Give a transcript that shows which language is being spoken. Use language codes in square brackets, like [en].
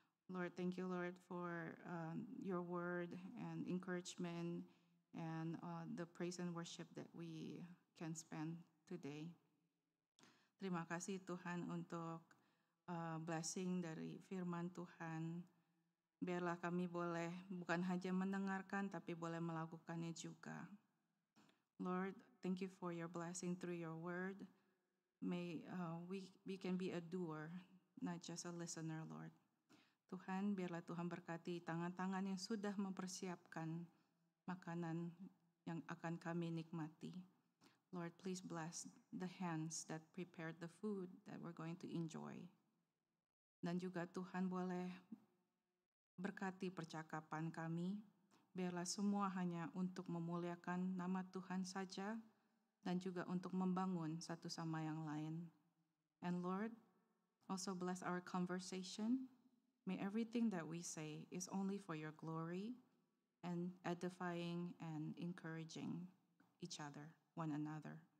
[en] Lord, thank you, Lord, for your word and encouragement and the praise and worship that we can spend today. [id] Terima kasih Tuhan untuk blessing dari firman Tuhan. Biarlah kami boleh bukan hanya mendengarkan, tapi boleh melakukannya juga. [en] Lord, thank you for your blessing through your word. May we can be a doer, not just a listener, Lord. [id] Tuhan, biarlah Tuhan berkati tangan-tangan yang sudah mempersiapkan makanan yang akan kami nikmati. [en] Lord, please bless the hands that prepared the food that we're going to enjoy. [id] Dan juga Tuhan boleh berkati percakapan kami. Biarlah semua hanya untuk memuliakan nama Tuhan saja. dan juga untuk membangun satu sama yang lain. [en] And Lord, also bless our conversation. May everything that we say is only for your glory and edifying and encouraging each other, one another.